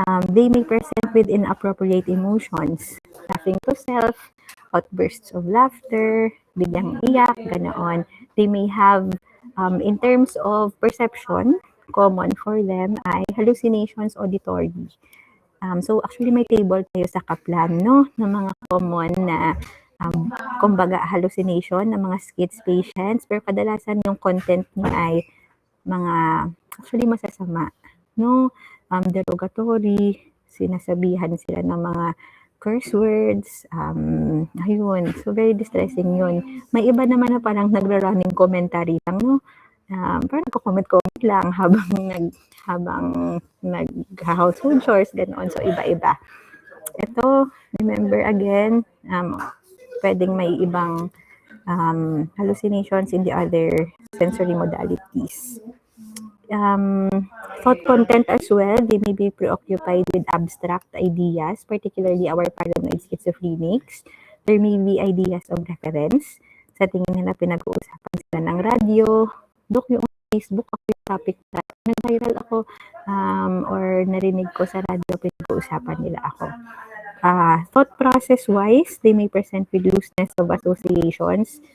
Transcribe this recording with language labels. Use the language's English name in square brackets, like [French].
[English] They may present with inappropriate emotions, laughing to self, outbursts of laughter, [Filipino] biglang iyak, ganoon. [English] They may have, in terms of perception, common for them ay hallucinations auditory. [Filipino] So actually may table tayo sa Kaplan, no, ng mga common na kumbaga hallucination ng mga schiz patients, pero kadalasan yung content niya ay mga actually masasama, no, derogatory, sinasabihan sila ng mga curse words, ayun, so very distressing yun. May iba naman na parang nagra-running commentary lang, no, parang nagko-comment lang habang nag-household chores, ganoon. So, iba-iba. [English] Ito, remember again, pwedeng may ibang hallucinations in the other sensory modalities. Thought content as well, they may be preoccupied with abstract ideas, particularly our paranoid schizophrenics. There may be ideas of reference. [Filipino] Sa tingin nila, pinag-uusapan sila ng radyo. Dok, yung Facebook, ako yung topic na nag-viral ako or narinig ko sa radyo, pinag-uusapan nila ako. [English] Thought process-wise, they may present with looseness of associations.